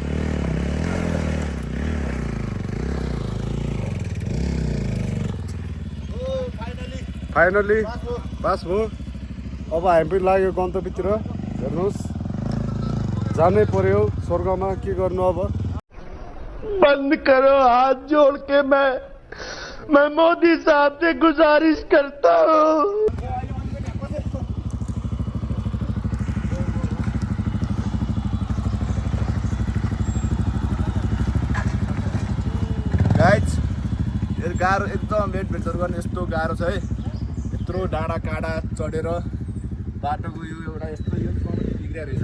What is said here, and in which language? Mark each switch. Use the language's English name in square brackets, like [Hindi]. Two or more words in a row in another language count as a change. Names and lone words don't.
[Nepali] फाइनली पास भयो। अब हामी पनि लाग्यो गन्तव्यतिर। हेर्नुहोस् जानै पर्यो स्वर्गमा, के गर्नु अब। [Hindi] बंद करो हाथ जोड़ के मैं मोदी साहब से गुजारिश करता हूँ। [Nepali] गाइज यो गाह्रो एकदम भेटभेटहरू गर्ने यस्तो गाह्रो छ है। यत्रो डाँडा काँडा चढेर बाटोको यो एउटा यस्तो यो बिग्रिया रहेछ।